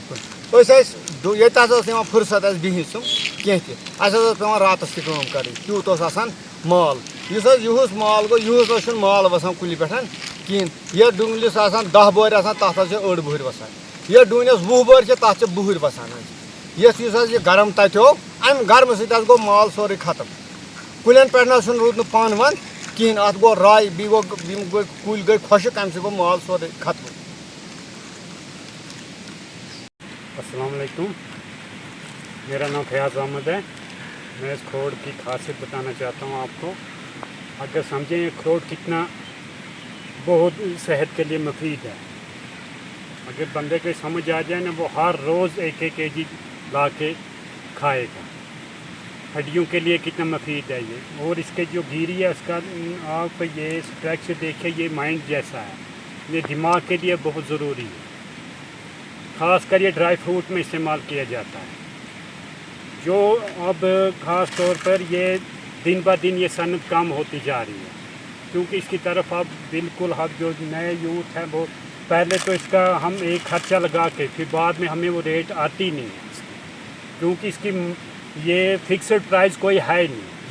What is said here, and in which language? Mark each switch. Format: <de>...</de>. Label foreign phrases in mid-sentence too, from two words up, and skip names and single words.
<ks>کُن أسۍ ٲسۍ ییٚتہِ حظ ٲس یِوان فُرصت اَسہِ بِہِتھ سُم کینٛہہ تہِ اَسہِ حظ اوس پٮ۪وان راتَس تہِ کٲم کَرٕنۍ تیوٗت اوس آسان مال یُس حظ یِہُس مال گوٚو یِہُس حظ چھُنہٕ مال وَسان کُلہِ پٮ۪ٹھ کِہیٖنۍ یَتھ ڈوٗنِس آسان 10 بۄہرِ آسان تَتھ حظ چھِ 8 بۄہرِ وَسان یَتھ ڈوٗنِس 20 بۄہرِ چھِ تَتھ چھِ 2 بۄہرِ وَسان حظ یُس حظ یہِ گرم تَتیو اَمہِ گرمہٕ سۭتۍ حظ گوٚو مال سورُے ختم کُلٮ۪ن پٮ۪ٹھ نہ حظ چھُنہٕ روٗد نہٕ پَن وَن کِہیٖنۍ اَتھ گوٚو راے بیٚیہِ گوٚو یِم گٔے کُلۍ گٔے خۄشِک اَمہِ سۭتۍ گوٚو مال سورُے ختم.</ks> <ur>السلام علیکم میرا نام فیاض احمد ہے میں اس کھروٹ کی خاصیت بتانا چاہتا ہوں آپ کو اگر سمجھیں یہ کھروٹ کتنا بہت صحت کے لیے مفید ہے اگر بندے کو سمجھ آ جائے نا وہ ہر روز 1-1 kg لا کے کھائے گا ہڈیوں کے لیے کتنا مفید ہے یہ اور اس کے جو گیری ہے اس کا آپ یہ اسٹریکچر دیکھیں یہ مائنڈ جیسا ہے یہ دماغ کے لیے بہت ضروری ہے خاص کر یہ</ur> <en>ڈرائی فروٹ</en> <ur>میں استعمال کیا جاتا ہے جو اب خاص طور پر یہ دن بہ دن یہ صنعت کم ہوتی جا رہی ہے، کیونکہ اسکی طرف اب بالکل اب جو نئے یوتھ ہیں وہ پہلے تو اسکا ہم ایک خرچہ لگا کے پھر بعد میں ہمیں وہ ریٹ آتی نہیں ہے اسکی، کیونکہ اسکی یہ</ur> <en>fixed price</en> <ur>کوئی ہے نہیں.</ur>